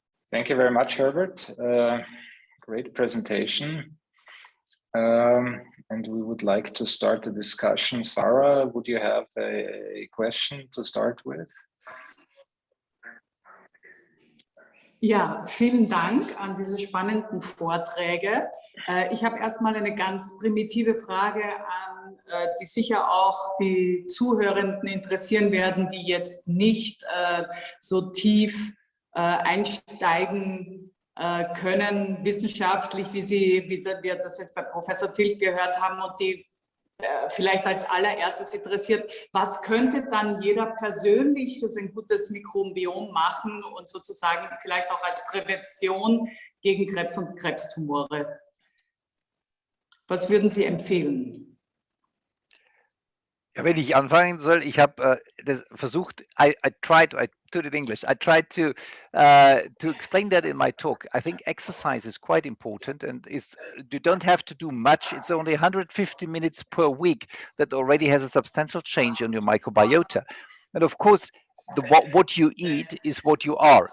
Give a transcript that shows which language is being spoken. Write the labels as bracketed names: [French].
[English] Thank you very much, Herbert. Great presentation. And we would like to start the discussion. Sarah, would you have a question to start with? [German] Ja, vielen Dank an diese spannenden Vorträge. Ich habe erstmal eine ganz primitive Frage an, die sicher auch die Zuhörenden interessieren werden, die jetzt nicht so tief einsteigen können, wissenschaftlich, wie wir das jetzt bei Professor Tilg gehört haben, und die vielleicht als allererstes interessiert, was könnte dann jeder persönlich für sein gutes Mikrobiom machen und sozusagen vielleicht auch als Prävention gegen Krebs und Krebstumore? Was würden Sie empfehlen? Ja, wenn ich anfangen soll, ich habe versucht, [English] I tried to do it in English. I tried to explain that in my talk. I think exercise is quite important, and you don't have to do much. It's only 150 minutes per week that already has a substantial change on your microbiota. And of course, what you eat is what you are.